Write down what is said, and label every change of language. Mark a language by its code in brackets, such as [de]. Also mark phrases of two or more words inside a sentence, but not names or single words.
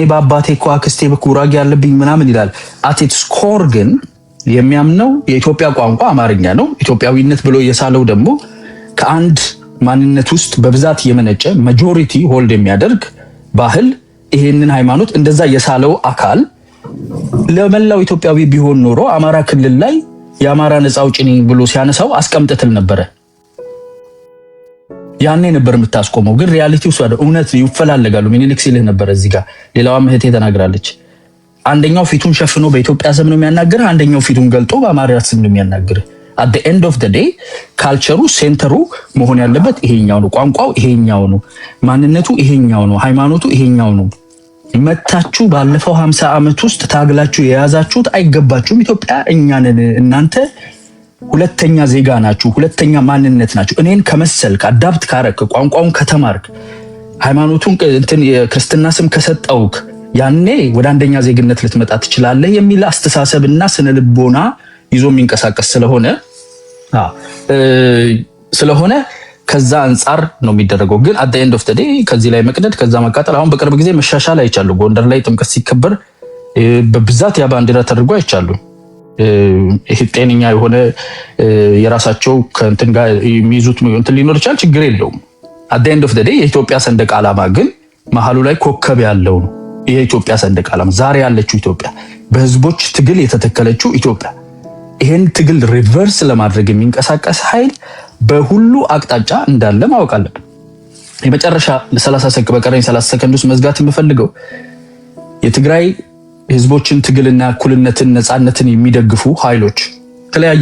[am] በአባቴ እኮ አክስቴ በኩራጌ ያለብኝ ምናምን ይላል። አቴት ስኮር ግን የሚያምነው የኢትዮጵያ ቋንቋ አማርኛ ነው። ኢትዮጵያዊነት ብሎ የሳለው ደግሞ ከአንድ ማንነት ውስጥ በብዛት የመነጨ [en] majority hold [am] የሚያደርግ ባህል፣ ይሄንን ሃይማኖት እንደዛ የሳለው አካል ለመላው ኢትዮጵያዊ ቢሆን ኖሮ አማራ ክልል ላይ የአማራ ነፃ አውጪ ነኝ ብሎ ሲያነሳው አስቀምጠትል ነበረ። ያኔ ነበር የምታስቆመው። ግን ሪያሊቲው እሱ እውነት ይፈላለጋሉ። ሚኒሊክ ሲልህ ነበር እዚህ ጋር። ሌላዋም እህቴ ተናግራለች። አንደኛው ፊቱን ሸፍኖ በኢትዮጵያ ስም ነው የሚያናግርህ፣ አንደኛው ፊቱን ገልጦ በአማራ ስም ነው የሚያናግርህ። [en] at the end of the day [am] ካልቸሩ ሴንተሩ መሆን ያለበት ይሄኛው ነው። ቋንቋው ይሄኛው ነው። ማንነቱ ይሄኛው ነው። ሃይማኖቱ ይሄኛው ነው። መታችሁ ባለፈው 50 ዓመት ውስጥ ታግላችሁ የያዛችሁት አይገባችሁም። ኢትዮጵያ እኛ ነን። እናንተ ሁለተኛ ዜጋ ናችሁ፣ ሁለተኛ ማንነት ናችሁ። እኔን ከመሰልክ አዳፕት ካረክ ቋንቋውን ከተማርክ ሃይማኖቱን እንትን የክርስትና ስም ከሰጠውክ ያኔ ወደ አንደኛ ዜግነት ልትመጣ ትችላለህ የሚል አስተሳሰብና ስነልቦና ይዞ የሚንቀሳቀስ ስለሆነ ከዛ አንፃር ነው የሚደረገው። ግን [en] at the end of the day [am] ከዚህ ላይ መቅደድ ከዛ መቃጠል አሁን በቅርብ ጊዜ መሻሻል አይቻሉ። ጎንደር ላይ ጥምቀት ሲከበር በብዛት ያ ባንዲራ ተደርጎ አይቻሉ። ይሄ ጤነኛ የሆነ የራሳቸው ከእንትን ጋር የሚይዙት እንትን ሊኖር ይችላል፣ ችግር የለውም። [en] at the end of the day [am] የኢትዮጵያ ሰንደቅ ዓላማ ግን መሃሉ ላይ ኮከብ ያለው ነው። ይሄ የኢትዮጵያ ሰንደቅ ዓላማ ዛሬ ያለችው ኢትዮጵያ በህዝቦች ትግል የተተከለችው ኢትዮጵያ ይሄን ትግል ሪቨርስ ለማድረግ የሚንቀሳቀስ ኃይል በሁሉ አቅጣጫ እንዳለ ማወቅ አለብን። የመጨረሻ በቀረኝ 30 ሰከንድ ውስጥ መዝጋት የምፈልገው የትግራይ ህዝቦችን ትግልና እኩልነትን ነፃነትን የሚደግፉ ኃይሎች የተለያየ